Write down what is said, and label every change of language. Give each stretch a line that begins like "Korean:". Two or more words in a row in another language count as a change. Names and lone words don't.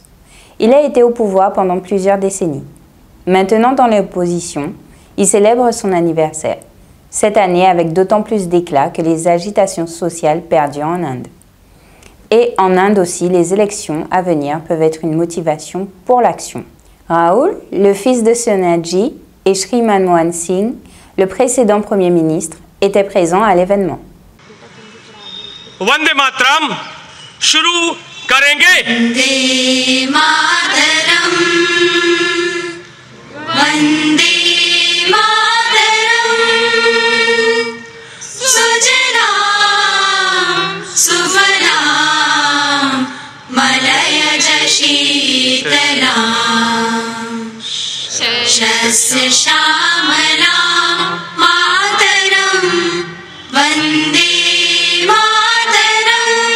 French: Il a été au pouvoir pendant plusieurs décennies. Maintenant dans l'opposition, il célèbre son anniversaire, cette année avec d'autant plus d'éclat que les agitations sociales perdurent en Inde. Et en Inde aussi, les élections à venir peuvent être une motivation pour l'action. Rahul, le fils de Sonaji, et Shri Manmohan Singh, le précédent Premier ministre, étaient présents à l'événement.
Hindi: Vande Mataram, shuru karenge.
Sanskrit: Vande Mataram, Vande Mataram, Sujanam, Sufanam, Malayaja Shitalam, Shasya Shamalam, Mataram, Vande Mataram.